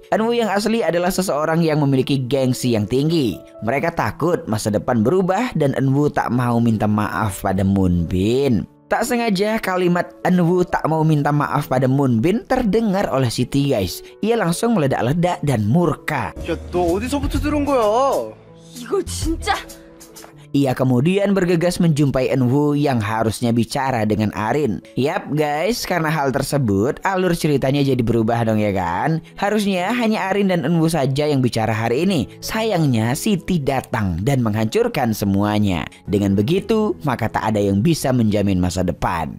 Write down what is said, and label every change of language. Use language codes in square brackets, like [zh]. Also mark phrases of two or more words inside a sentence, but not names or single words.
[id] Eunwoo yang asli adalah seseorang yang memiliki gengsi yang tinggi. Mereka takut masa depan berubah dan Eunwoo tak mau minta maaf pada Moonbin. Tak sengaja kalimat Eunwoo tak mau minta maaf pada Moonbin terdengar oleh Siti guys. Ia langsung meledak-ledak dan murka. [ko] 야, 너 어디서부터 들은 거야? 이거 진짜 [id] Ia kemudian bergegas menjumpai Eunwoo yang harusnya bicara dengan Arin. Yap guys, karena hal tersebut alur ceritanya jadi berubah dong ya kan. Harusnya hanya Arin dan Eunwoo saja yang bicara hari ini. Sayangnya Siti datang dan menghancurkan semuanya. Dengan begitu maka tak ada yang bisa menjamin masa depan.